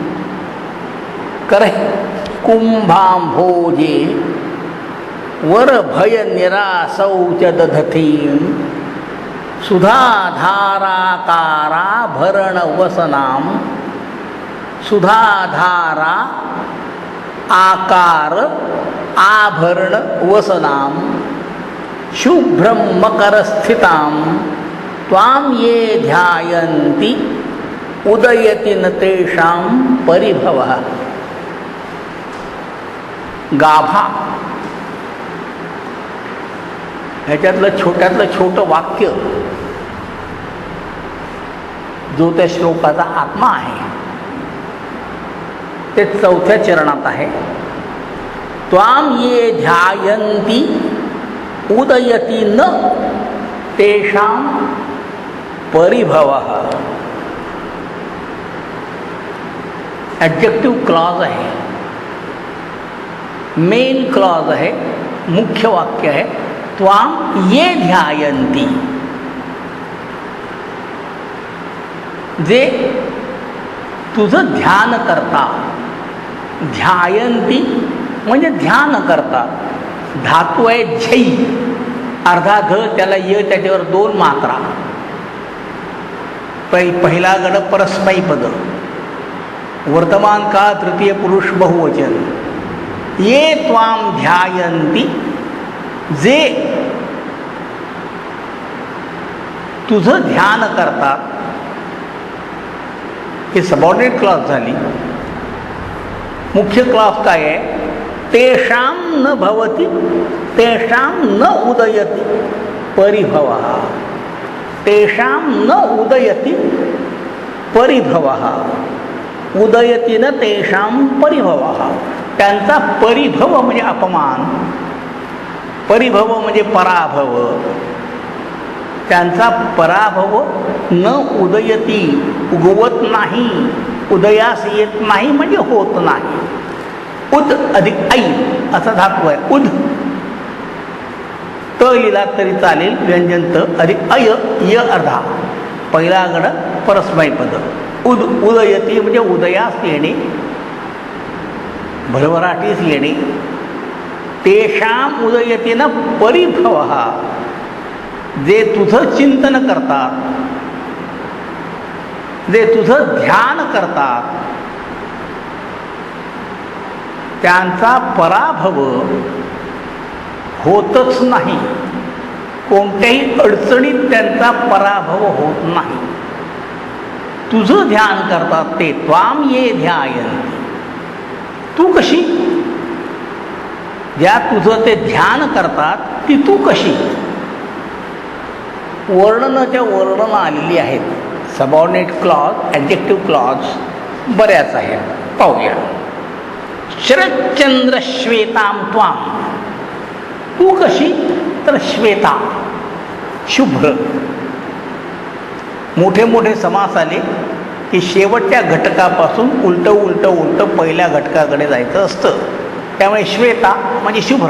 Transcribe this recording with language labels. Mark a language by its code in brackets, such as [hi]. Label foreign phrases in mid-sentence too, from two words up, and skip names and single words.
[sa] करहि कुंभांभोजे वरभयनिरासौ च दधतीं सुधाधाराकाराभरणवसनां सुधाधारा आकार आभरणवसनां शुभ्रं मकरस्थितां त्वां ये ध्यायन्ति उदयति न तेषां परिभवः. [mr] गाभा ह्याच्यातलं छोट्यातलं छोटं वाक्य जो त्या श्लोकाचा आत्मा आहे ते चौथ्या चरणात आहे. [sa] त्वां ये ध्यायन्ति उदयति न तेषां परिभवः. [en] adjective clause [mr] आहे, [en] main clause [mr] आहे, मुख्य वाक्य आहे. [sa] त्वां ये ध्यायन्ति, [mr] जे तुझं ध्यान करतात. ध्यायन्ति म्हणजे ध्यान करतात. धातू आहे झै, अर्धा ध त्याला य, त्याच्यावर दोन मात्रा. पहिला गण परस्मै पद, वर्तमान काळ तृतीय पुरुष बहुवचन. [sa] ये त्वां ध्यायन्ति, [mr] जे तुझं ध्यान करतात. हे [en] subordinate clause [mr] झाली. मुख्य क्लॉज काय आहे? [sa] तेषां न भवति तेषां न उदयति परिभवः. तेषां न उदयति परिभवः. उदयति न तेषां परिभवः. [mr] त्यांचा परिभव म्हणजे अपमान, परिभव म्हणजे पराभव. त्यांचा पराभव [sa] न उदयती, [mr] उगवत नाही, उदयास येत नाही म्हणजे होत नाही. उद अधिक ऐ असा धातू आहे. उद त लिहिला तरी चालेल, व्यंजन त अधिक अय य अर्धा. पहिला गण परस्मै पद. उद उदयती म्हणजे उदयास येणे, भरभराटीस येणे. [sa] तेषां उदयती न परिभवः, [mr] जे तुझं चिंतन करतात, जे तुझं ध्यान करतात, त्यांचा पराभव होतच नाही. कोणत्याही अडचणीत त्यांचा पराभव होत नाही. तुझं ध्यान करतात ते. [sa] त्वां ये ध्यायन्ति, [mr] तू कशी? ज्या तुझं ते ध्यान करतात ती तू कशी? वर्णनाच्या वर्णनं आलेली आहेत. [en] subordinate clause, adjective clause [mr] बऱ्याच आहेत. पाहूया. [sa] शरच्चंद्र श्वेतां त्वां, [mr] तू कशी? तर श्वेता, शुभ्र. मोठे मोठे समास आले की शेवटच्या घटकापासून उलटं उलटं उलटं पहिल्या घटकाकडे जायचं असतं. त्यामुळे श्वेता म्हणजे शुभ्रा.